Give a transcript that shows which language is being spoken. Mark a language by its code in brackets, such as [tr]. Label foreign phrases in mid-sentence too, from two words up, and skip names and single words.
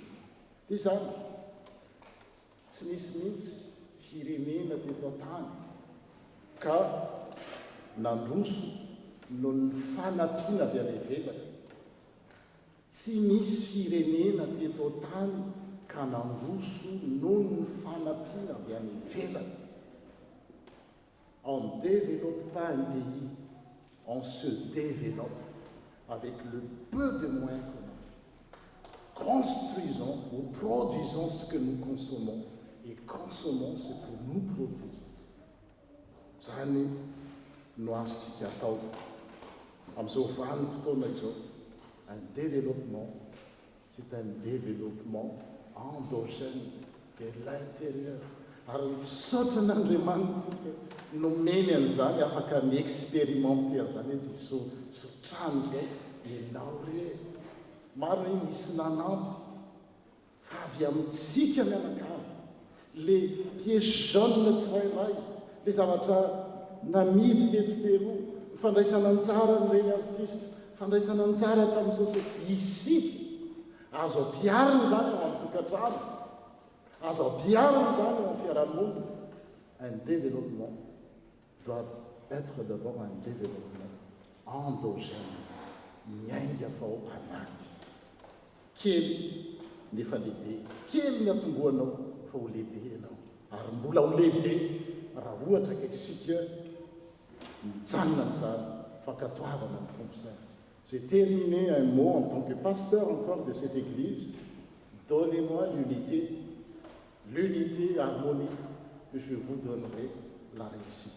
[mg] Dia zany tsy nisy mihitsy firenena teto an-tany ka nandroso no ny fanampiana avy any ivelany. Tsy misy firenena teto an-tany ka nandroso no ny fanampiana avy any ivelany. [fr] On ne développe pas un pays, on se développe avec le peu de moyens qu'on a. Construisons ou produisons ce que nous consommons et consommons ce que nous produisons. [mg] Zany no azontsika atao amin'izao vanim-potoana izao. [fr] Un développement, c'est un développement endogène de l'intérieur. [mg] Ary misaotra n'Andriamanitra nomeny an'izany afaka miexpérimenter an'izany hoe sotrano izao ianao rery. Marina iny misy nanampy fa avy amintsika mianakavy. [fr] Le pièce jaune [mg] tsirairay, le zavatra namidy tetsytelo, fandraisana anjara n'ireny artiste, fandraisana anjara tamin'izao isika azo ampiarina zany ao amin'ny tokantrano, azo ampiarina zany ao amin'ny fiarahamonina. [fr] Un développement doit être d'abord un développement endogène, [mg] miainga fa ao anaty. Kely nefa lehibe, kely ny atomboanao fa ho lehibe ianao. Ary mbola ho lehibe raha ohatra ka isika mijanona amin'izany fankatoavana amin'ny tompo saina. [fr] J'ai terminé un mot en tant que pasteur encore de cette église. Donnez-moi l'unité, l'unité harmonique, que je vous donnerai la réussite.